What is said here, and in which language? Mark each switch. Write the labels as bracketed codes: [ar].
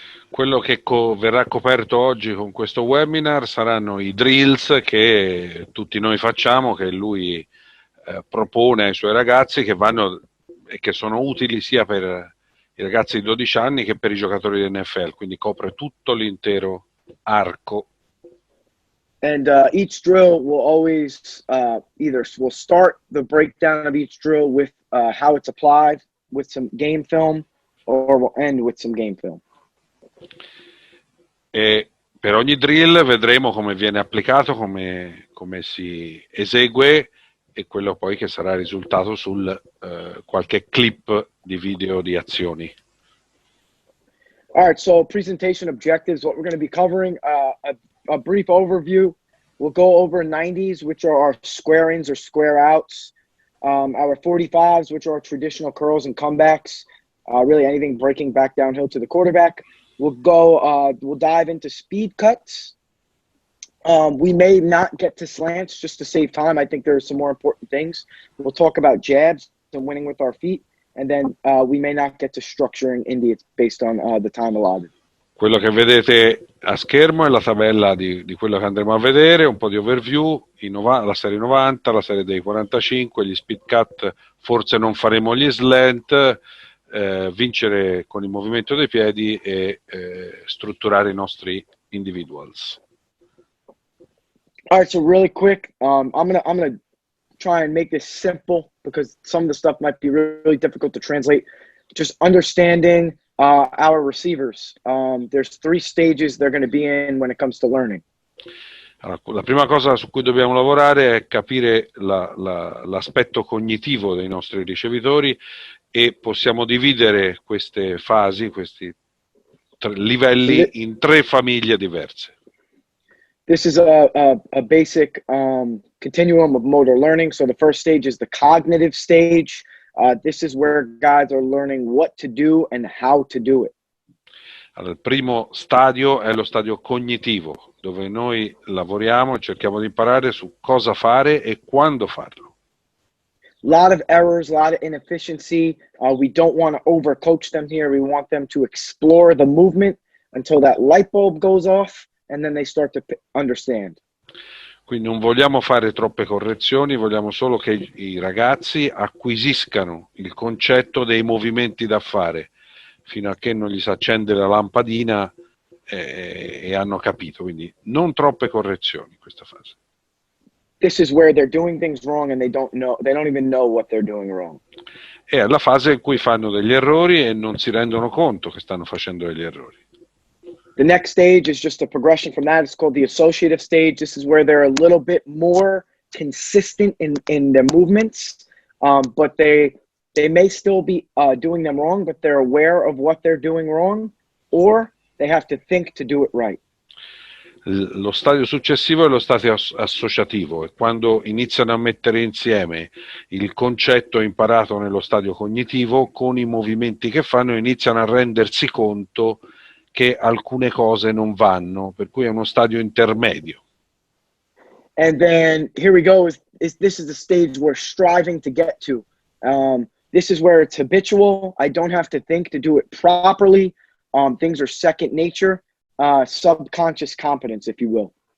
[it] Quello che verrà coperto oggi con questo webinar saranno i drills che tutti noi facciamo, che lui propone ai suoi ragazzi, che vanno e che sono utili sia per i ragazzi di 12 anni che per i giocatori di NFL, quindi copre tutto l'intero arco. [en] And each drill will always we'll start the breakdown of each drill with how it's applied with some game film, or we'll end with some game film. [it] E per ogni drill vedremo come viene applicato, come si esegue, e quello poi che sarà risultato sul qualche clip di video di azioni. [en] All right, so presentation objectives, what we're going to be covering, a brief overview. We'll go over 90s, which are our square ins or square outs, our 45s, which are traditional curls and comebacks, really anything breaking back downhill to the quarterback. We'll dive into speed cuts. We may not get to slants just to save time. I think there are some more important things. We'll talk about jabs and winning with our feet. And then we may not get to structuring Indians based on the time allotted. [it] Quello che vedete a schermo è la tabella di quello che andremo a vedere, un po' di overview, la serie 90, la serie dei 45, gli speed cut, forse non faremo gli slant, vincere con il movimento dei piedi e strutturare i nostri individuals. [en] All right, so really quick, I'm gonna try and make this simple because some of the stuff might be really difficult to translate. Just understanding our receivers. There's 3 stages they're going to be in when it comes to learning. [it] Allora, la prima cosa su cui dobbiamo lavorare è capire l'aspetto cognitivo dei nostri ricevitori e possiamo dividere queste fasi, questi livelli in 3 famiglie diverse. [en] This is a basic continuum of motor learning. So the first stage is the cognitive stage. This is where guys are learning what to do and how to do it. [it] Allora, il primo stadio è lo stadio cognitivo, dove noi lavoriamo e cerchiamo di imparare su cosa fare e quando farlo. [en] A lot of errors, a lot of inefficiency. We don't want to overcoach them here. We want them to explore the movement until that light bulb goes off. And then they start to understand. [it] Quindi non vogliamo fare troppe correzioni, vogliamo solo che i ragazzi acquisiscano il concetto dei movimenti da fare, fino a che non gli si accende la lampadina e hanno capito. Quindi non troppe correzioni in questa fase. [en] This is where they're doing things wrong and they don't even know what they're doing wrong. [it] È la fase in cui fanno degli errori e non si rendono conto che stanno facendo degli errori. [en] The next stage is just a progression from that. It's called the associative stage. This is where they're a little bit more consistent in their movements, but they may still be doing them wrong, but they're aware of what they're doing wrong, or they have to think to do it right. [it] Lo stadio successivo è lo stadio associativo, è quando iniziano a mettere insieme il concetto imparato nello stadio cognitivo con i movimenti che fanno e iniziano a rendersi conto che alcune cose non vanno, per cui è uno stadio intermedio. [en] And then here we go, this is the stage we're striving to get to. This is where it's habitual. I don't have to think to do it properly. Things are second nature, subconscious competence, if you will.